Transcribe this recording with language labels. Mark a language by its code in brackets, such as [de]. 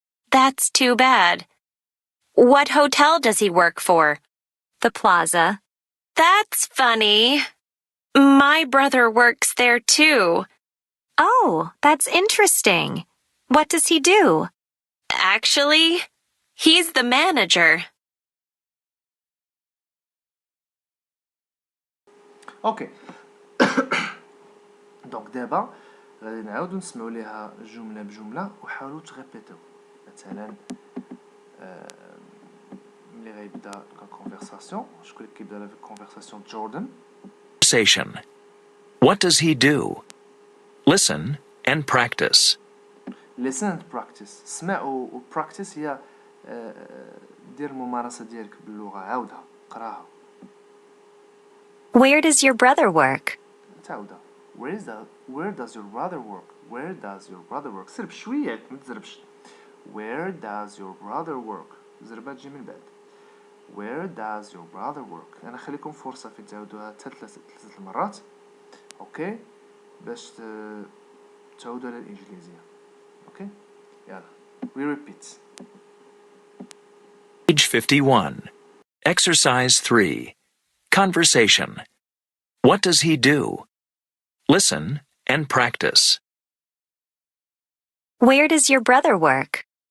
[en] That's too bad. What hotel does he work for? The Plaza. That's funny. My brother works there too. Oh, that's interesting. What does he do? Actually, he's the manager. [ar] اوكي دونك دابا غادي نعاودو نسمعوا ليها جمله بجمله وحاولوا تغيبيتو. مثلا ملي غيبدا لا كونفرساسيون شكون اللي كيبدا لا كونفرساسيون جوردن. [en] Conversation. What does he do? Listen and practice. listen and practice. [ar] اسمع و practice هي دير الممارسه ديالك باللغه. عاودها قراها. [en] Where does your brother work? [ar] تعاودها. [en] where does your brother work? Where does your brother work? [ar] سرب شويه ما تزربش. [en] Where does your brother work? [ar] زربة تجي من بعد. [en] Where does your brother work? [ar] أنا خليكم فرصة في تعاودوها ثلاث المرات. أوكي باش تعودوا على الإنجليزية. أوكي يلا [en] we repeat. Page 51. Exercise 3. Conversation. What does he do? Listen and practice. Where does your brother work?